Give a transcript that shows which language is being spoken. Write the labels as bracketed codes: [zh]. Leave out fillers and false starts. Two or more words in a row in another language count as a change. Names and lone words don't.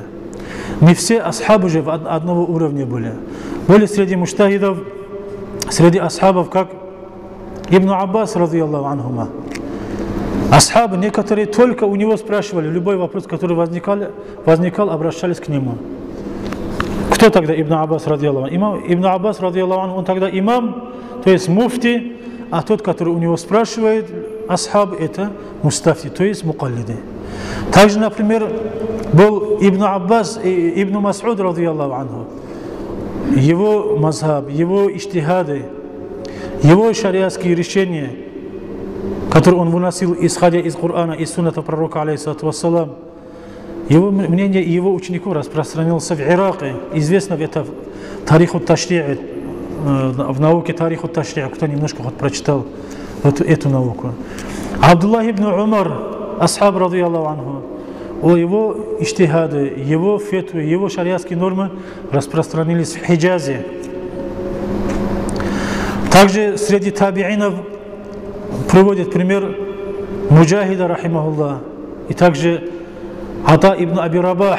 [ru] Не все асхабы же одного уровня были. Были среди муджтахидов, среди асхабов, как Ибн Аббас, [ar] رضي الله عنهما. [ru] Асхабы некоторые только у него спрашивали, любой вопрос, который возникал, обращались к нему. Кто тогда Ибн Аббас, [ar] رضي الله عنه? [ru] Ибн Аббас, [ar] رضي الله عنه, [ru] он тогда имам, то есть муфти, а тот, который у него спрашивает, асхаб, это мустафти, то есть мукаллиды. Также, например, был Ибн Аббас и Ибн Мас'уд, [ar] رضي الله عنه. [ru] Его мазхаб, его иджтихады, его шариатские решения, которые он выносил, исходя из Корана и сунната пророка, [ar] عليه الصلاة والسلام, [ru] его мнение и его учеников распространился в Ираке. Известно это [ar] تاريخ التشريع, [ru] в науке [ar] تاريخ التشريع, [ru] кто немножко прочитал вот эту науку. Абдуллах ибн Умар, асхаб, [ar] رضي الله عنه, [ru] его иджтихады, его фетвы, его шариатские нормы распространились в Хиджазе. Также среди табиинов приводит пример Муджахида, рахимахуллах, и также Ата ибн Аби Рабах.